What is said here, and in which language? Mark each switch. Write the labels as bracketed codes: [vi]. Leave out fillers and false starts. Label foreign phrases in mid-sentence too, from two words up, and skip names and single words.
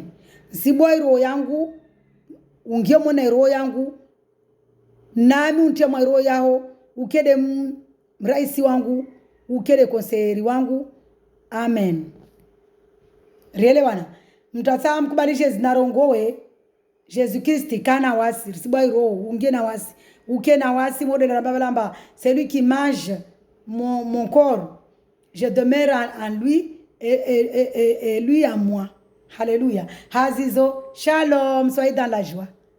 [swb] Siboi roho yangu, ungie mone roho yangu, nami untie roho yao, ukede mraisi wangu, ukede konseri wangu, amen. Riele wana, mtata mkubalishe zinarongowe, Jésus Christ kana wasi, risiboi roho, ungie na wasi, uke na wasi, modele la babalamba, [fr] c'est lui qui mange mon corps, je demeure en lui, et lui en moi. Alléluia. Hazizo, shalom, soyez dans la joie.